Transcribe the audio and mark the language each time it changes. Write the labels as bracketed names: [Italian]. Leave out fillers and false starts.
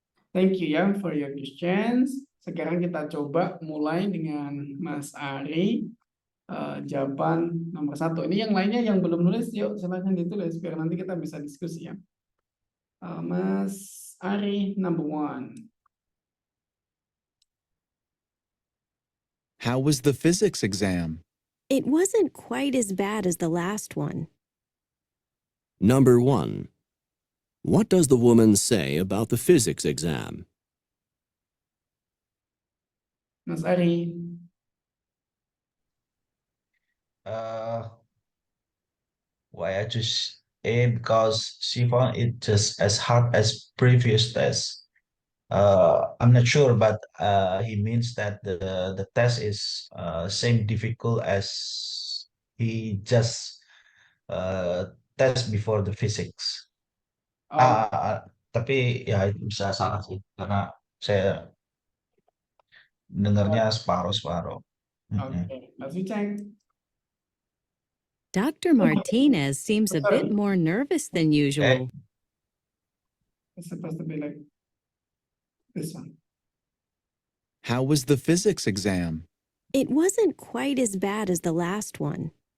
[English] Thank you ya for your questions. [Indonesian] Sekarang kita coba mulai dengan Mas Ari. Jawaban nomor 1. Ini yang lainnya yang belum nulis, yuk silahkan ditulis biar nanti kita bisa diskusi ya. [English] Mas Ari, number 1. How was the physics exam? It wasn't quite as bad as the last one. Number 1. What does the woman say about the physics exam? Mas Ari. Uh, why I choose A? Because she found it just as hard as previous tests. I'm not sure, but he means that the test is same difficult as he just test before the physics. Oh, [Indonesian] Tapi ya itu bisa salah sih karena saya dengarnya separuh-separuh. [English] okay. Let's check. Dr. Martinez seems a bit more nervous than usual. It's supposed to be like this one. How was the physics exam? It wasn't quite as bad as the last one.